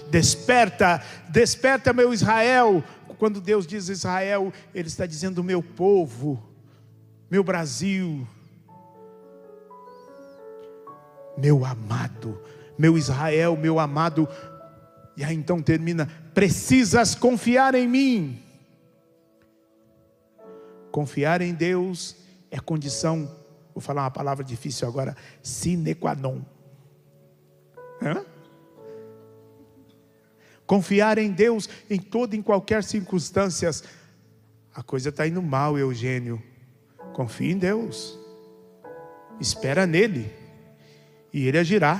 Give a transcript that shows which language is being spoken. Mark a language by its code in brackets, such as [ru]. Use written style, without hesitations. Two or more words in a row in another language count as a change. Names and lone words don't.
[pt] Desperta, desperta, meu Israel. Quando Deus diz Israel, Ele está dizendo meu povo, meu Brasil, meu amado, meu Israel, meu amado. E aí então termina: precisas confiar em mim. Confiar em Deus é condição, vou falar uma palavra difícil agora, [la] sine qua non. [pt] Confiar em Deus em toda e em qualquer circunstância. A coisa está indo mal, Eugênio. Confie em Deus. Espera nele. E Ele agirá.